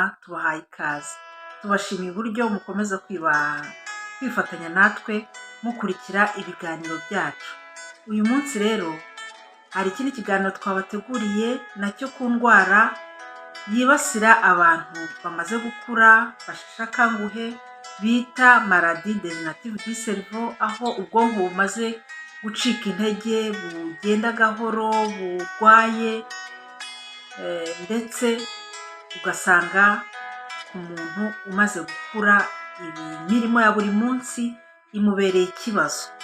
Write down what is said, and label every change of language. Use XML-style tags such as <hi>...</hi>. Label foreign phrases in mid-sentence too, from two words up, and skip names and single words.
<rw>Tubahaye ikaze, tubashimiye uburyo mukomeza kwifatanya natwe mukurikira ibiganiro byacu. Uyu munsi rero hari ikindi kiganiro twabateguriye nacyo ku ndwara yibasira abantu bamaze gukura basheshe akanguhe bita</rw> <fr>maladie degenerative du cerveau,</fr> <rw>aho ubwonko bumaze gucika intege, bugenda gahoro, burwaye, ndetse ugasanga ku muntu umaze gukura imirimo ya buri munsi imubereye ikibazo.</rw>